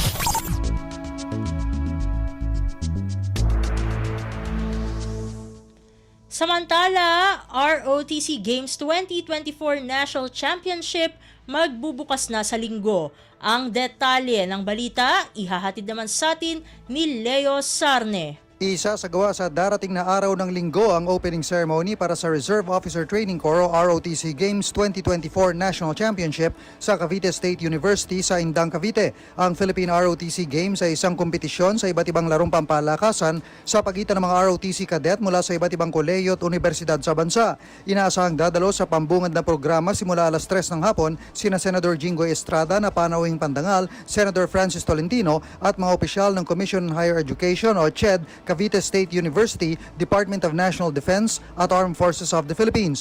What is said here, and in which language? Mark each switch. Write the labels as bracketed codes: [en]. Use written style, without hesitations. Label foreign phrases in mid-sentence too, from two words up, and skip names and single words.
[tl] Samantala, ROTC Games 2024 National Championship magbubukas na sa linggo. Ang detalye ng balita, ihahatid naman sa atin ni Leo Sarne. Isasagawa sa darating na araw ng Linggo ang [en] opening ceremony [tl] para sa Reserve Officer Training Corps o ROTC Games 2024 National Championship sa Cavite State University sa Indang, Cavite. Ang Philippine ROTC Games ay isang kompetisyon sa iba't ibang larong pampalakasan sa pagitan ng mga ROTC cadet mula sa iba't ibang kolehiyo at universidad sa bansa. Inaasahang dadalo sa pambungad na programa simula alas 3 ng hapon sina Senador Jinggoy Estrada na panauhing pandangal, Senator Francis Tolentino at mga opisyal ng Commission on Higher Education o CHED, Cavite State University, Department of National Defense at Armed Forces of the Philippines.